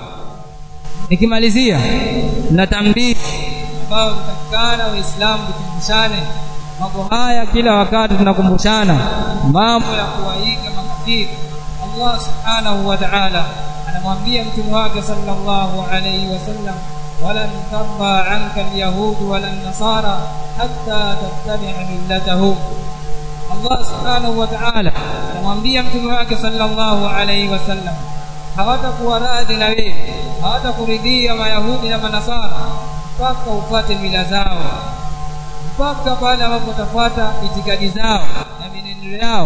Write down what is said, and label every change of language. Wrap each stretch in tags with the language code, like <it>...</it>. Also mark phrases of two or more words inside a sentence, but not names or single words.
<sw>Nikimalizia na tambii ambayo tutakana Waislamu tukumbushane mambo haya kila wakati, tunakumbushana mambo ya kuwaiga makafiri.</sw> <ar>الله سبحانه وتعالى</ar> <sw>anamwambia mtume wake</sw> <ar>صلى الله عليه وسلم، ولن ترضى عنك اليهود ولا النصارى حتى تتبع ملتهم.</ar> <sw>Allah</sw> <ar>سبحانه وتعالى</ar> <sw>anamwambia mtume wake</sw> <ar>صلى الله عليه وسلم,</ar> <sw>hawatakuwa radhi na wewe, hawatakuridhia mayahudi na manasara mpaka ufuate mila zao, mpaka pale ambapo utafuata itikadi zao na mienendo yao.</sw>